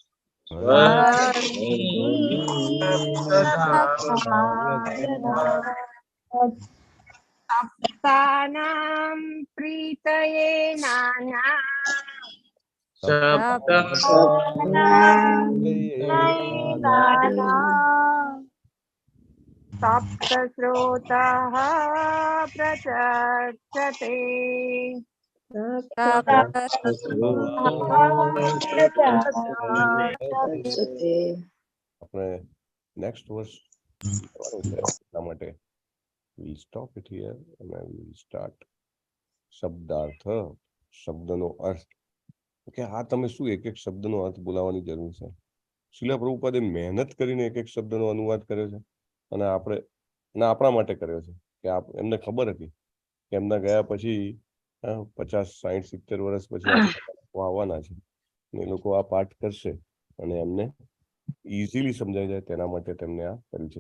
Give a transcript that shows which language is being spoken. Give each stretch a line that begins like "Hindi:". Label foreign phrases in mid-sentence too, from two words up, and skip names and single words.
Sanskrit: सप्तानां प्रीतये नाना सप्तस्रोतः प्रचक्षते
Gujarati: આપણે નેક્સ્ટ વર્ષ એટલા માટે
English: we'll stop it here and I will start
Gujarati: શબ્દાર્થ શબ્દનો અર્થ કે આ તમે શું એક એક શબ્દનો અર્થ બોલાવવાની જરૂર છે. શીલા પ્રભુપાદે મહેનત કરીને એક એક શબ્દનો અનુવાદ કર્યો છે અને આપણા માટે કર્યો છે કે એમને ખબર હતી કે એમના ગયા પછી 50, 60, 70 વર્ષ પછી આવવાના છે એ લોકો આ પાઠ કરશે અને એમને ઇઝીલી સમજાઈ જાય તેના માટે તેમને આ કર્યું છે.